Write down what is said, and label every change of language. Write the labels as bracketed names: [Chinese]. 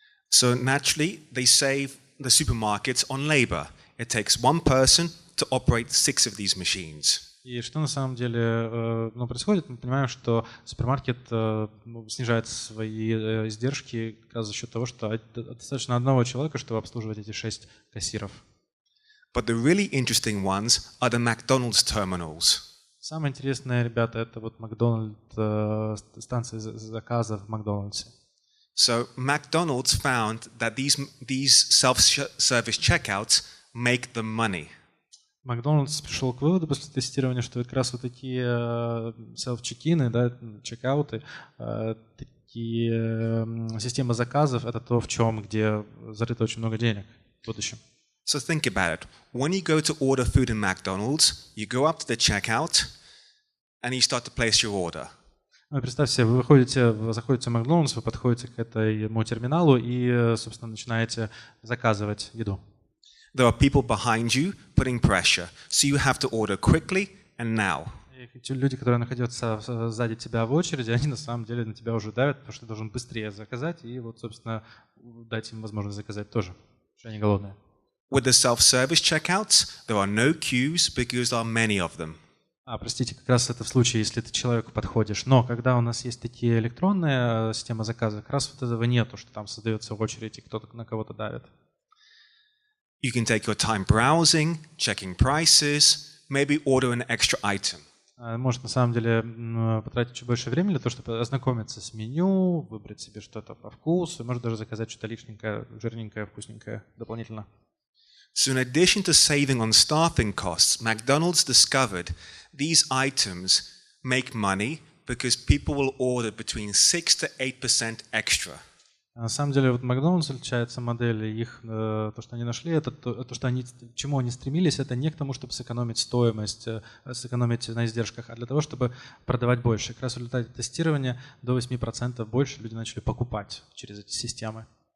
[English] So naturally, they save the supermarkets on labor. It takes one person to operate 6 of these machines. [Russian] И что на самом деле происходит? Мы понимаем, что супермаркет снижает свои издержки как раз за счет того, что достаточно одного человека, чтобы обслуживать эти 6 кассиров. [English] But the really interesting ones are the McDonald's terminals. [Russian] Самое интересное, ребята, это вот Макдональдс, станции заказа в Макдональдсе. [English] So McDonald's found that these self-service checkouts make them money. [Russian] Макдональдс пришел к выводу после тестирования, что как раз вот такие селф-чекины, чекауты, такие системы заказов, это то, где зарыто очень много денег в будущем. [English] So think about it. When you go to order food in McDonald's, you go up to the checkout and you start to place your order. [Russian] Представьте себе, вы заходите в Макдональдс, вы подходите к этому терминалу и, собственно, начинаете заказывать еду. [English] There are people behind you putting pressure, so you have to order quickly and now. [Russian] И те люди, которые находятся сзади тебя в очереди, они на самом деле на тебя уже давят, потому что ты должен быстрее заказать и вот, собственно, дать им возможность заказать тоже, что они голодные. [English] With the self-service checkouts, there are no queues because there are many of them. [Russian] Простите, как раз это в случае, если ты человеку подходишь. Но когда у нас есть такие электронные системы заказа, как раз вот этого нету, что там создается очередь и кто-то на кого-то давит. [English] You can take your time browsing, checking prices, maybe order an extra item. [Russian] Может на самом деле потратить чуть больше времени для того, чтобы ознакомиться с меню, выбрать себе что-то по вкусу, может даже заказать что-то лишненькое, жирненькое, вкусненькое дополнительно. [English] So in addition to saving on staffing costs, McDonald's discovered these items make money because people will order between 6 to 8% extra. [Russian] На самом деле, вот Макдональдс отличается модель, их, то, что они нашли, это то, что они, к чему они стремились, это не к тому, чтобы сэкономить стоимость, сэкономить на издержках, а для того, чтобы продавать больше. Как раз в результате тестирования до 8% больше люди начали покупать через эти системы.